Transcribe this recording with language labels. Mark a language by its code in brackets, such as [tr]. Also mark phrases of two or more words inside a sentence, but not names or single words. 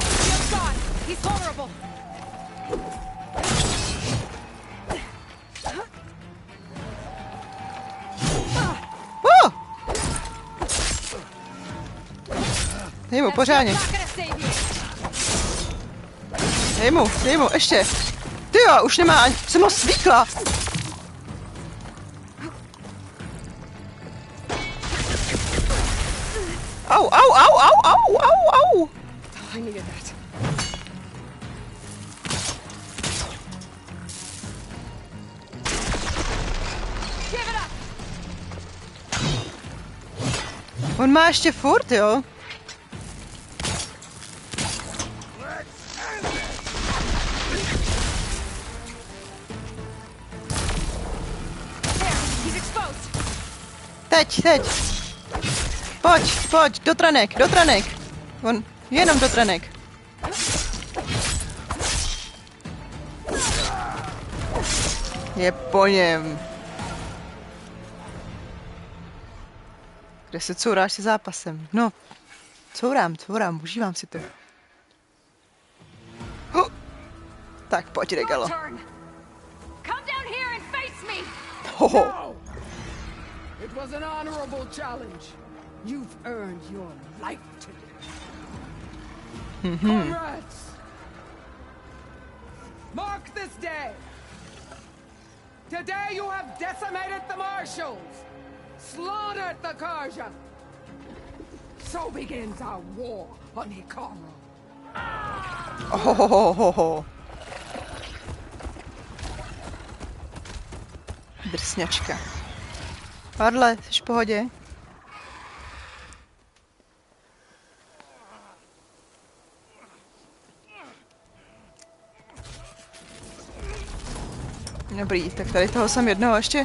[cs] Dej mu, pořádně. Dej mu, ještě. Tyjo, už nemá ani, jsem ho svíkla. Au. [en] I needed that. Give it up. [cs] On má ještě furt, jo? Teď. Pojď, do tranek. On, jenom do tranek. Je po něm. Kde se couráš se zápasem? No, courám, užívám si to. Tak, pojď, regalo. Hoho. [en] It was an honorable challenge. You've earned your life today. Comrades, mark this day. Today you have decimated the marshals, slaughtered the Karja. So begins our war on Hikaru. [cs] Ohohohoho. Drsňačka. Padle, jsi v pohodě? Dobrý, tak tady toho jsem jednoho ještě...